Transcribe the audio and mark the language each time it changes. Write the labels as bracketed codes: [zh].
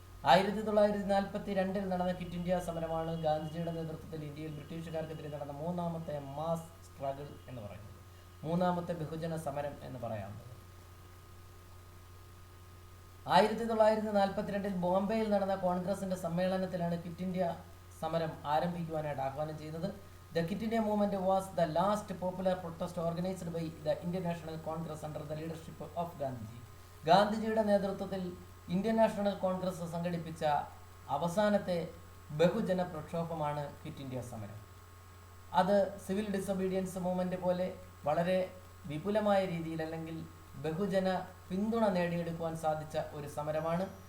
[ml] 1942 നടന്ന quit India സമരമാണ് ഗാന്ധിജിയുടെ നേതൃത്വത്തിൽ ഇന്ത്യയിൽ ബ്രിട്ടീഷുകാർക്കെതിരെ നടന്ന മൂന്നാമത്തെ മാസ് സ്ട്രഗിൾ എന്ന് പറയുന്നത്, മൂന്നാമത്തെ ബഹുജന സമരം എന്ന് പറയാവുന്നത്. 1942 ബോംബെയിൽ നടന്ന കോൺഗ്രസിന്റെ സമ്മേളനത്തിലാണ് ക്വിറ്റ് ഇന്ത്യ സമരം ആരംഭിക്കുവാനായിട്ട് ആഹ്വാനം ചെയ്യുന്നത്. [en] The Quit India movement was the last popular protest organized by the Indian National Congress under the leadership of Gandhiji. [ml] ഗാന്ധിജിയുടെ നേതൃത്വത്തിൽ ഇന്ത്യൻ നാഷണൽ കോൺഗ്രസ് സംഘടിപ്പിച്ച അവസാനത്തെ ബഹുജന പ്രക്ഷോഭമാണ് ക്വിറ്റ് ഇന്ത്യ സമരം. അത് സിവിൽ ഡിസൊബീഡിയൻസ് മൂവ്മെന്റ് പോലെ വളരെ വിപുലമായ രീതിയിൽ അല്ലെങ്കിൽ ബഹുജന പിന്തുണ നേടിയെടുക്കുവാൻ സാധിച്ച ഒരു സമരമാണ്.